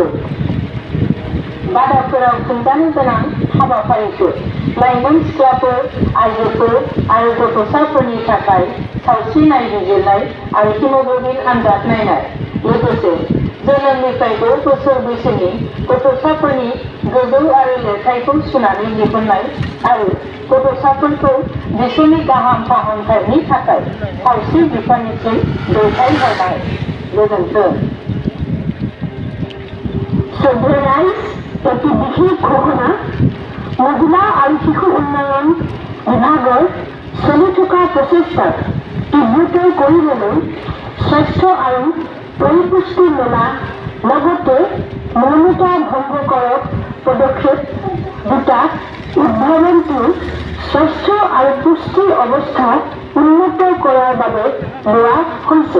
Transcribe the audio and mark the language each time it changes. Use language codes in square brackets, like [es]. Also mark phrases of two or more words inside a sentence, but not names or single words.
[brx] बादाफोराव खुंजानो गोनां हाबाफारिफोर लाइमोन सिख्लाफोर, आइजोफोर आरो गथ'साफोरनि थाखाय सावस्रि नायबिजिरनाय आरो हिमोग्लोबिन आनजाद नायनाय, लोगोसे जोनोमनिफ्राय 6 बोसोर बैसोनि गथ'साफोरनि गोजौ आरो लिरथायखौ सुनानै दिहुननाय आरो गथ'साफोरखौ बिसोरनि गाहाम फाहामथायनि थाखाय सावस्रि बिफाननिसिम दैथायहरनाय। गोजोन्थों। [as] ফেডাৰেলাইজ এটি বিশেষ ঘোষণা মহিলা আৰু শিশু উন্নয়ন বিভাগৰ চলি থকা প্ৰচেষ্টাক তীব্ৰতৰ কৰিবলৈ স্বাস্থ্য আৰু পৰিপুষ্টি মেলা লগতে মৌনতা ভংগ কৰক পদক্ষেপ দুটা উদ্ভাৱনটো স্বাস্থ্য আৰু পুষ্টিৰ অৱস্থা উন্নত কৰাৰ বাবে লোৱা হৈছে।